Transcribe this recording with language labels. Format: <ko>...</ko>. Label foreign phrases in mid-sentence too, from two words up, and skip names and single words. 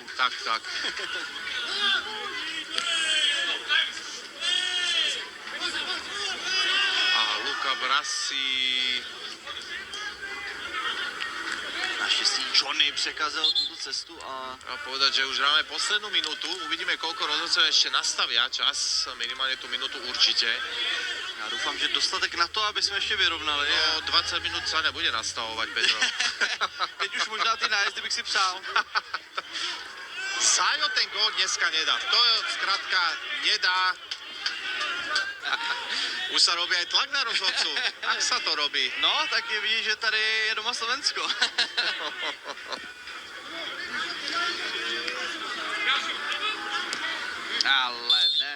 <sk>Tak. A Luka Brasi.</sk> <cs>Naštěstí Johnny překazil tuto cestu a</cs> <sk>A povedať, že už hráme poslednú minútu. Uvidíme, koľko rozhodcov ešte nastavia čas. Minimálne tú minútu určite.</sk> <cs>já doufám, že dostatek na to, aby jsme ještě vyrovnali.</cs> <sk>No, 20 minút sa nebude nastavovať, Petro.</sk> <cs>Teď už možná ty nájezdy bych si přál. Zajo ten gól dneska nedá.</cs> <sk>To skrátka nedá. Už sa robí aj tlak na rozhodcu. Ak sa to robí.</sk> <cs>No, tak je vidět, že tady je doma Slovensko. Ale ne.</cs>